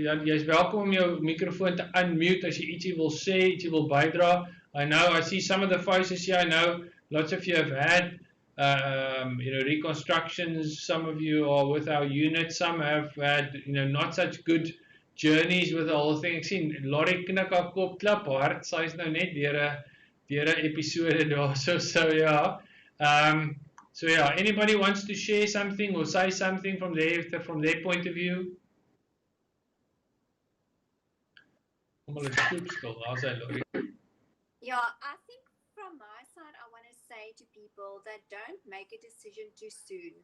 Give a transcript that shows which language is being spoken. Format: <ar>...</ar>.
<af>Jy's welkom om jou microfoon te unmute as jy ietsie wil sê, ietsie wil bydra.</af> <en>I see some of the faces here. I know lots of you have had reconstructions. Some of you are with our unit. Some have had, not such good journeys with the whole thing.</en> <af>Ek sien Laurie knik haar kop klap hard. Sy's nou net deur 'n episode daar.</af> <en>So yeah. So yeah, anybody wants to share something or say something from their point of view?</en> <af>Almal is stoepstil.</af> <en>How's that,</en> <af>Laurie?</af> <en>Yeah, I think from my side, I want to say to people that don't make a decision too soon.</en>